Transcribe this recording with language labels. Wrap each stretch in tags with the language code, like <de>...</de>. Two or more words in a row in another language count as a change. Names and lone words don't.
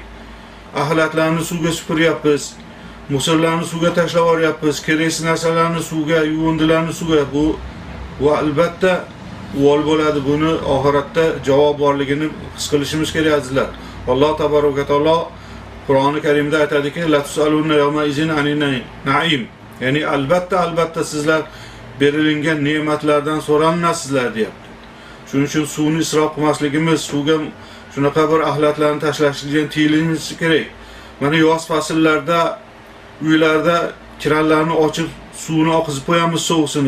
<uz>Axlatlarni suvga supuryapmiz, musorlarni suvga tashlab yuboryapmiz, keraksiz narsalarni suvga, yuvindilarni suvga. Bu albatta uvol bo'ladi. Buni oxiratda javob borligini his qilishimiz kerak azizlar. Alloh</uz> <ar>تبارك وتعالى</ar> <uz>Qur'oni Karimda aytadiki,</uz> <ar>لتسألن يومئذ عن النعيم.</ar> <uz>Ya'ni albatta sizlar berilgan ne'matlardan so'ranasizlar deyapti. Shuning uchun suvni isrof qilmasligimiz, suvga shunaqa bir axlatlarni tashlashlikdan tiyilishimiz kerak. Mana yoz fasllarida uylarda kranlarni ochib suvni oqizib qo'yamiz, sovuqsinib.</uz>